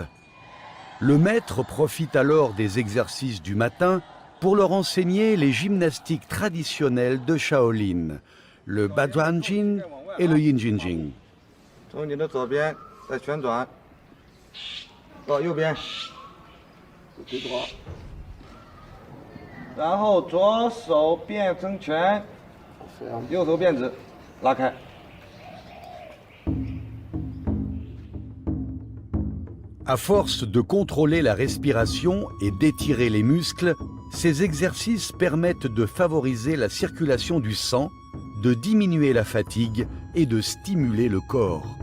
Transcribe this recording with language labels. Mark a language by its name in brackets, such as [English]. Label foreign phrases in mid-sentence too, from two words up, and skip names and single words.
[French] Le maître profite alors des exercices du matin pour leur enseigner les gymnastiques traditionnelles de Shaolin, le Baduanjing et le Yinjinjing. [Chinese] 从你的左边再旋转到右边，然后左手变成拳，右手变指，拉开。 [French] À force de contrôler la respiration et d'étirer les muscles, ces exercices permettent de favoriser la circulation du sang, de diminuer la fatigue et de stimuler le corps.